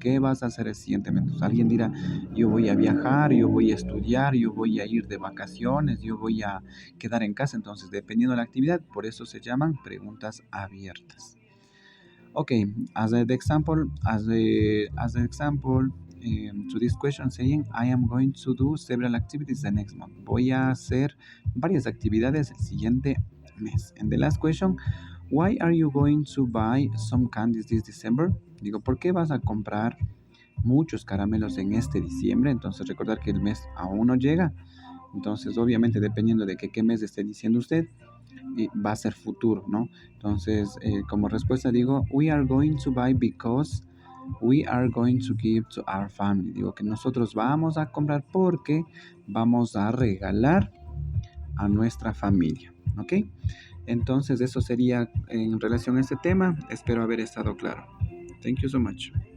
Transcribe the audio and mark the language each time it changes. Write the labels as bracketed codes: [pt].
[es] ¿Qué vas a hacer el siguiente mes? Entonces, alguien dirá, yo voy a viajar, yo voy a estudiar, yo voy a ir de vacaciones, yo voy a quedar en casa. Entonces, dependiendo de la actividad, por eso se llaman preguntas abiertas. [en] Okay, as the example, to this question saying, I am going to do several activities the next month. [es] Voy a hacer varias actividades el siguiente mes. [en] And the last question, why are you going to buy some candies this December? [es] Digo, ¿por qué vas a comprar muchos caramelos en este diciembre? Entonces recordar que el mes aún no llega. Entonces, obviamente, dependiendo de qué mes esté diciendo usted, va a ser futuro, ¿no? Entonces, como respuesta digo, [en] we are going to buy because we are going to give to our family. [es] Digo que nosotros vamos a comprar porque vamos a regalar a nuestra familia, ¿ok? Entonces, eso sería en relación a este tema. Espero haber estado claro. [en] Thank you so much.